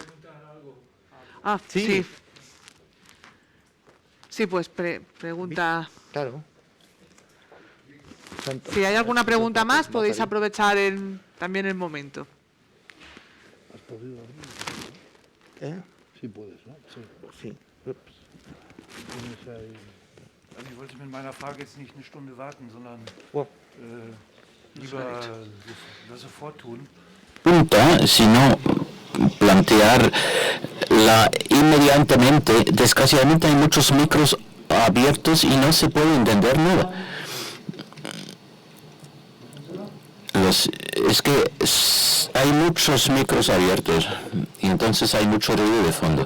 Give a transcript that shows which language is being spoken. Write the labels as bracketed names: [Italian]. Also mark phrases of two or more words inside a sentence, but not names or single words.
[Spanish] Sí. Sí, pues pregunta. Claro. Si hay alguna pregunta más, podéis aprovechar también el momento. ¿Has podido abrir? Sí puedes, ¿no? Sí. Tienes ahí... [German] Ich wollte mit meiner Frage jetzt nicht eine Stunde warten, sondern lieber das sofort tun. [Spanish] Pregunta, sino plantear inmediatamente. Desgraciadamente hay muchos micros abiertos y no se puede entender nada. Es que hay muchos micros abiertos y entonces hay mucho ruido de fondo.